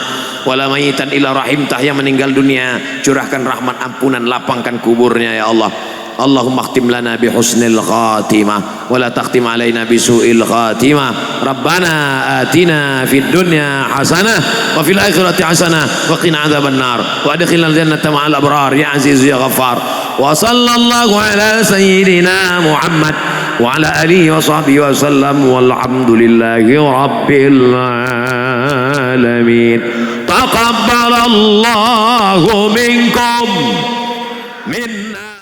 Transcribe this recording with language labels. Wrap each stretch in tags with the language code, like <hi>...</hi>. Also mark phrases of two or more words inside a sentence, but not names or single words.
<ar>ولا ميتا إلا رحمته,</ar> <id>yang meninggal dunia curahkan rahmat ampunan, lapangkan kuburnya</id> <ar>يا الله. اللهم اختم لنا بحسن الخاتمة ولا تختم علينا بسوء الخاتمة. ربنا آتنا في الدنيا حسنة وفي الآخرة حسنة وقنا عذاب النار وأدخلنا الجنة مع الأبرار يا عزيز يا غفار. وصلى الله على سيدنا محمد وعلى آله وصحبه وسلم والحمد لله رب العالمين. تقبل الله منكم منا.</ar>